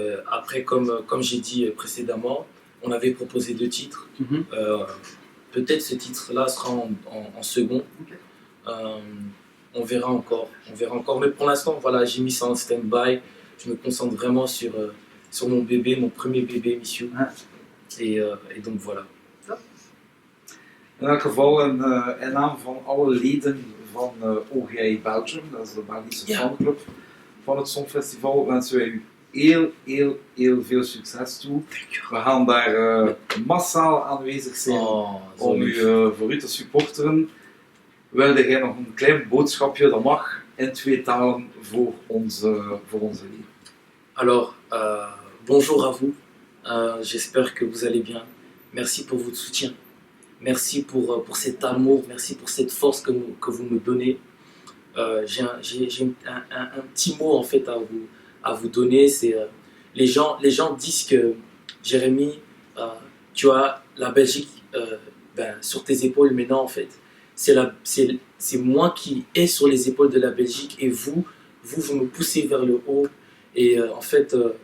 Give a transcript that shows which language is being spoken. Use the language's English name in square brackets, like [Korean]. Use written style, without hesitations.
[French] Après, comme j'ai dit précédemment, on avait proposé 2 titres. Peut-être ce titre-là sera en second. Okay. On verra encore. Mais pour l'instant, voilà, j'ai mis ça en stand-by. Je me concentre vraiment sur mon bébé, mon premier bébé, Missiu. Ah. Et donc voilà. [Dutch] In elk geval in naam van alle leden van OGI Belgium, dat is de Belgische fanclub van het Songfestival, wensen wij u heel veel succes toe. We gaan daar massaal aanwezig zijn om voor u te supporteren. Wilde jij nog een klein boodschapje, dat mag, in 2 talen voor onze leden? [French] Alors, bonjour à vous. J'espère que vous allez bien. Merci pour votre soutien. Merci pour cet amour, merci pour cette force que vous me donnez. J'ai un petit mot en fait à vous donner. C'est les gens disent que Jérémy, tu as la Belgique sur tes épaules, mais non en fait, c'est moi qui est sur les épaules de la Belgique et vous me poussez vers le haut. Et en fait,